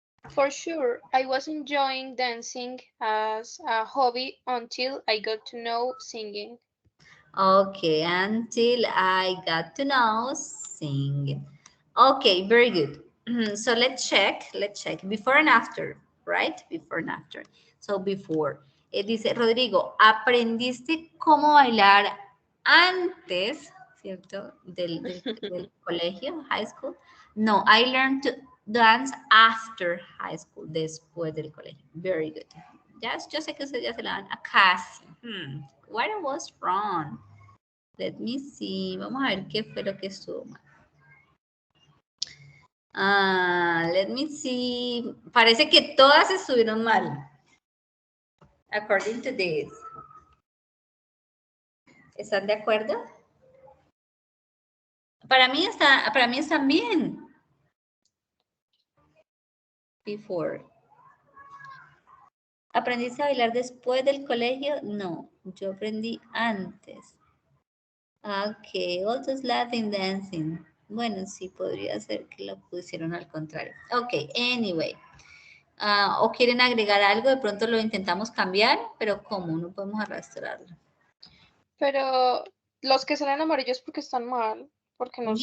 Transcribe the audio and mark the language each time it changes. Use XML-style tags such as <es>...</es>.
<en>For sure, I was enjoying dancing as a hobby until I got to know singing. Okay, until I got to know singing. Okay, very good. So let's check before and after, right? Before and after. So before.</en> <es>Dice Rodrigo, ¿aprendiste cómo bailar antes, cierto, del colegio, high school?</es> <en>No, I learned to dance after high school,</en> <es>después del colegio.</es> <en>Very good.</en> <es>Yo sé que ustedes ya se la dan a casi.</es> <en>What was wrong? Let me see.</en> <es>Vamos a ver qué fue lo que estuvo mal.</es> <en>Let me see.</en> <es>Parece que todas estuvieron mal.</es> <en>According to this.</en> <es>¿Están de acuerdo? Para mí están bien. Before. ¿Aprendiste a bailar después del colegio? No, yo aprendí antes.</es> <en>Ok, all those laughing, dancing.</en> <es>Bueno, sí, podría ser que lo pusieron al contrario.</es> <en>Ok, anyway.</en> <es>¿O quieren agregar algo? De pronto lo intentamos cambiar, pero ¿cómo? No podemos arrastrarlo. Pero los que salen amarillos porque están mal, porque no sé</es>